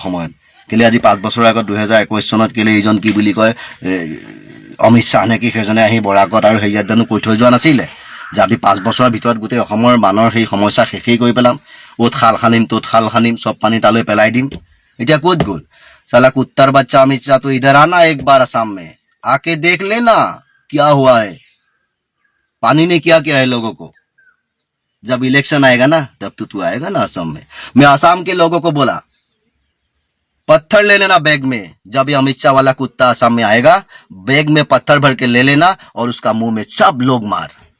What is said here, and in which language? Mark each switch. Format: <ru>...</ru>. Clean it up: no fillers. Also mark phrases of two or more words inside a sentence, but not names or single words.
<as>সময়ত কেলে আজি 5 বছৰৰ আগত 2021 চনত কেলে এইজন কি বুলি কয় অমিত শ্বাহ নেকি সেইজনে আহি বৰাকত আৰু হেৰিয়াত জানো কৈ থৈ যোৱা নাছিলে যে আমি 5 বছৰৰ ভিতৰত গোটেই অসমৰ বানৰ সেই সমস্যা শেষেই কৰি পেলাম অ'ত খাল খানিম ত'ত খাল খানিম চব পানী তালৈ পেলাই দিম এতিয়া ক'ত গ'ল</as> <hi>साला कुत्तर बच्चा अमित शाह तो इधर आना एक बार असम में आके देख लेना क्या हुआ है पानी ने क्या किया है लोगों को जब इलेक्शन आएगा ना तब तो तू आएगा ना असम में मैं असम के लोगों को बोला पत्थर ले लेना बैग में जब ये अमित शाह वाला कुत्ता असम में आएगा बैग में पत्थर भर के ले लेना और उसका मुंह में सब लोग मार</hi>